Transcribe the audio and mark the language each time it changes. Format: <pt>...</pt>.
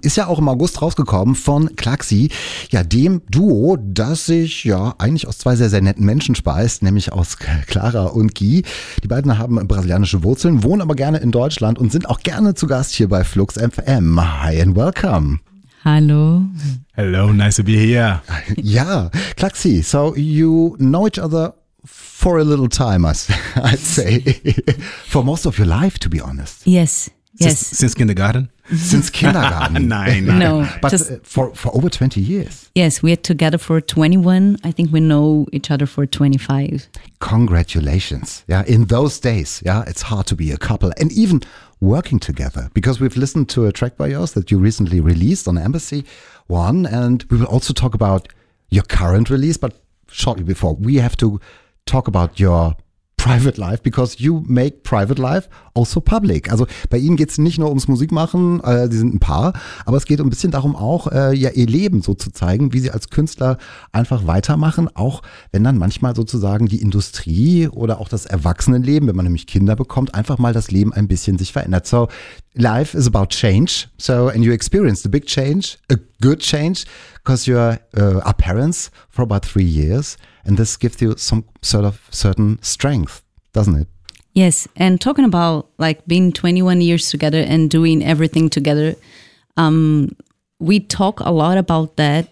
<de>Ist ja auch im August rausgekommen von Klaxi. Ja, dem Duo, das sich ja eigentlich aus zwei sehr, sehr netten Menschen speist, nämlich aus Clara und Guy. Die beiden haben brasilianische Wurzeln, wohnen aber gerne in Deutschland und sind auch gerne zu Gast hier bei Flux FM.</de> <en>Hi and welcome.</en> <de>Hallo.</de> <en>Hello, nice to be here. Ja, Klaxi, so you know each other for a little time, I'd say. For most of your life, to be honest. Yes, yes. Since kindergarten? Since kindergarten.</en> <de>Nein,</de> <en>no. But just, for over 20 years. Yes, we are together for 21. I think we know each other for 25. Congratulations. Yeah, in those days, yeah, it's hard to be a couple. And even working together, because we've listened to a track by yours that you recently released on Embassy One. And we will also talk about your current release, but shortly before, we have to talk about your private life, because you make private life also public.</en> <de>Also bei Ihnen geht es nicht nur ums Musikmachen, Sie sind ein Paar, aber es geht ein bisschen darum auch, ja, Ihr Leben so zu zeigen, wie Sie als Künstler einfach weitermachen, auch wenn dann manchmal sozusagen die Industrie oder auch das Erwachsenenleben, wenn man nämlich Kinder bekommt, einfach mal das Leben ein bisschen sich verändert.</de> <en>So life is about change. So and you experienced a big change, a good change, because you are parents for about 3 years. And this gives you some sort of certain strength, doesn't it? Yes. And talking about like being 21 years together and doing everything together, we talk a lot about that.</en>